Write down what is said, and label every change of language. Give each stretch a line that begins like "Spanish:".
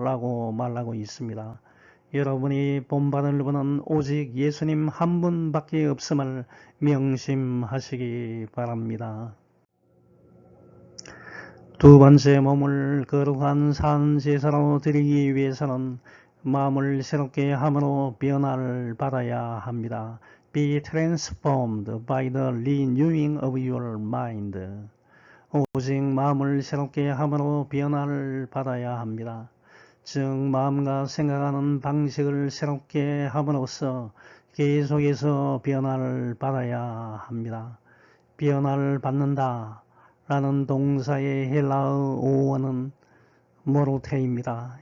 Korean: 라고 말하고 있습니다. 여러분이 본받을 분은 오직 예수님 한 분밖에 없음을 명심하시기 바랍니다. 두 번째, 몸을 거룩한 산 제사로 드리기 위해서는 마음을 새롭게 함으로 변화를 받아야 합니다.
English: Be transformed by the renewing of your mind.
Korean: 오직 마음을 새롭게 함으로 변화를 받아야 합니다. 즉 마음과 생각하는 방식을 새롭게 함으로써 계속해서 변화를 받아야 합니다. 변화를 받는다 라는 동사의 헬라어 어원은 모르테입니다.